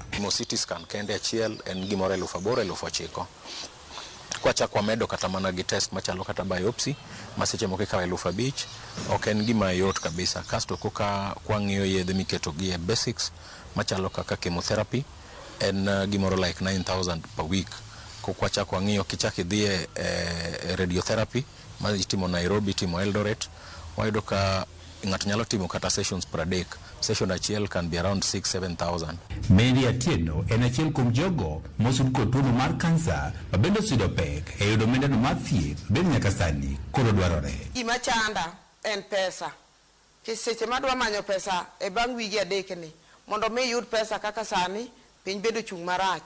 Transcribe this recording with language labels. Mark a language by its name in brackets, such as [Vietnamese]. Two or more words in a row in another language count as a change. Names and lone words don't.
[English] CT scan [Luo (Kenya and Tanzania)] kende achiel en gimoro 8,000-9,000. Kwachako wamedo kata mana gi test machalo kata biopsy maseche moko ikawo 5,000, ok en gima yot kabisa. Kasto koka kwang'iyo yedhe miketo gi e basics machalo kaka chemotherapy, en gimoro [English] like 9,000 per week. [Luo (Kenya and Tanzania)] Kokwachako ang'iyo kichaki dhie radiotherapy ma itimo Nairobi, timo Eldoret, wayudo ka ng'ato nyalo timo kata [English] sessions per day. Session achiel can be around 6-7,000. [Luo (Kenya and Tanzania)] Mary Atieno en achiel kuom jogo mosud kod tuo mar kansa mabende osudo pek e yudo omenda no mar thieth bende nyaka sani koro dwarore. Gima chanda en pesa. Seche madwa manyo pesa e bang' wige adek ni mondo mi yud pesa kaka sani piny bedo chung' marach.